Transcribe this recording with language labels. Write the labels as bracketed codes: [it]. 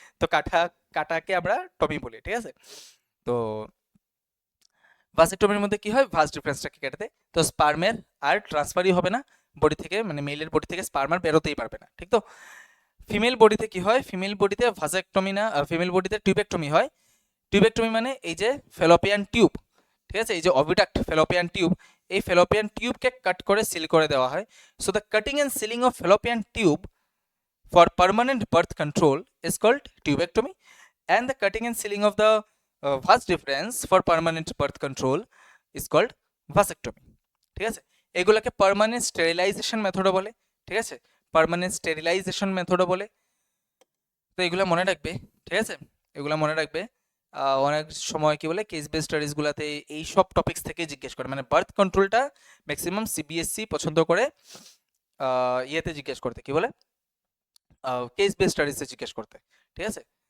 [bn] তো কাটাকে আমরা টমি বলি, ঠিক আছে। তো ভাসেক্টমির মধ্যে কি হয়, ভাস ডিফারেন্সটাকে কেটে দেয়, তো স্পার্মের আর ট্রান্সফারই হবে না বডি থেকে, মানে মেলের বডি থেকে স্পার্ম আর বেরোতেই পারবে না, ঠিক তো। ফিমেল বডিতে কি হয়, ফিমেল বডিতে ভাসেক্টমি না, ফিমেল বডিতে টিউবেক্টমি হয়। টিউবেক্টমি মানে এই যে ফেলোপিয়ান টিউব, ঠিক আছে, এই যে অভিডাক্ট ফেলোপিয়ান টিউব, এই ফেলোপিয়ান টিউবকে কাট করে সিল করে দেওয়া হয়। [en] So the cutting and sealing of fallopian tube for permanent birth control is called tubectomy, and the cutting and sealing of the vas deferens for permanent birth control is called vasectomy, ঠিক আছে। [bn] এগুলোকে permanent sterilisation মেথডও বলে, ঠিক আছে, permanent sterilisation মেথডও বলে। তো এগুলো মনে রাখবে, ঠিক আছে, এগুলো মনে রাখবে। অনেক সময় কি বলে কেস বেস স্টাডিজগুলোতে এই সব টপিকস থেকে জিজ্ঞেস করে, মানে বার্থ কন্ট্রোলটা ম্যাক্সিমাম সিবিএসসি পছন্দ করে ইয়েতে জিজ্ঞেস করতে, কি বলে কেস বেস স্টাডিজে জিজ্ঞেস করতে, ঠিক আছে।